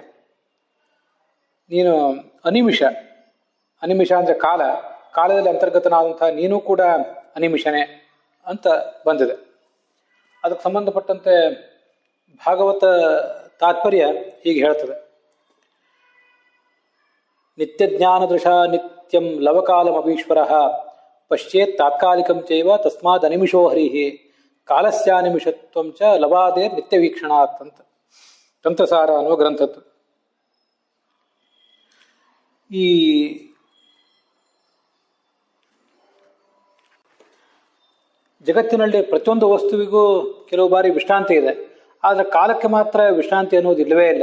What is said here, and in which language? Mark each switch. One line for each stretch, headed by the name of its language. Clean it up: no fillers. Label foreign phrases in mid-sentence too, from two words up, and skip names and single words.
Kannada: ನೀನು ಅನಿಮಿಷ, ಅನಿಮಿಷ ಅಂದರೆ ಕಾಲದಲ್ಲಿ ಅಂತರ್ಗತನಾದಂಥ ನೀನು ಕೂಡ ಅನಿಮಿಷನೇ ಅಂತ ಬಂದಿದೆ. ಅದಕ್ಕೆ ಸಂಬಂಧಪಟ್ಟಂತೆ ಭಾಗವತ ತಾತ್ಪರ್ಯ ಹೀಗೆ ಹೇಳ್ತದೆ.
Sanskrit: ನಿತ್ಯ ಜ್ಞಾನದೃಶ ನಿತ್ಯಂ ಲವಕಾಲಮಪೀಶ್ವರ ಪಶ್ಯೇತ್ ತಾತ್ಕಾಲಿಕಂ ಚೈವ ತಸ್ಮಾದ್ ಅನಿಮಿಷೋ ಹರಿಹಿ ಕಾಲಸ್ಯಾನಿಮಿಷತ್ವಂ ಚ ಲವಾದೇ ನಿತ್ಯ ವೀಕ್ಷಣಾತ್
Kannada: ಅಂತ ತಂತ್ರಸಾರ ಅನ್ನುವ ಗ್ರಂಥದ್ದು. ಈ ಜಗತ್ತಿನಲ್ಲಿ ಪ್ರತಿಯೊಂದು ವಸ್ತುವಿಗೂ ಕೆಲವು ಬಾರಿ ವಿಶ್ರಾಂತಿ ಇದೆ, ಆದರೆ ಕಾಲಕ್ಕೆ ಮಾತ್ರ ವಿಶ್ರಾಂತಿ ಅನ್ನೋದು ಇಲ್ಲವೇ ಇಲ್ಲ.